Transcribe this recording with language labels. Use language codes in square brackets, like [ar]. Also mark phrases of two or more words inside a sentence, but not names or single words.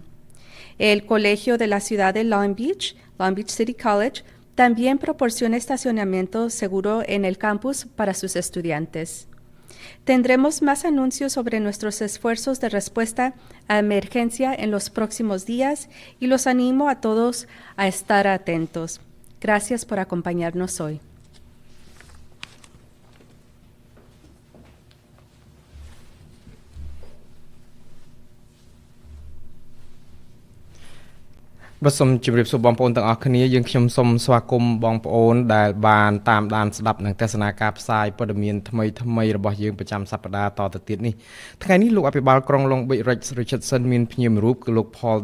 [es] El Colegio de la Ciudad de Long Beach City College, también proporciona estacionamiento seguro en el campus para sus estudiantes. Tendremos más anuncios sobre nuestros esfuerzos de respuesta a emergencia en los próximos días y los animo a todos a estar atentos. Gracias por acompañarnos hoy. [km] Vàសូមជម្រាបសួរបងប្អូនទាំងអស់គ្នាយើងខ្ញុំសូមស្វាគមន៍បងប្អូនដែលបានតាមដានស្ដាប់នឹងទស្សនាការផ្សាយព័ត៌មានថ្មីរបស់យើងប្រចាំសប្តាហ៍តទៅទៀតនេះថ្ងៃនេះលោកអភិបាលក្រុង Long Beach Rex Richardson មានភ្ញៀវមួយរូបគឺលោក Paul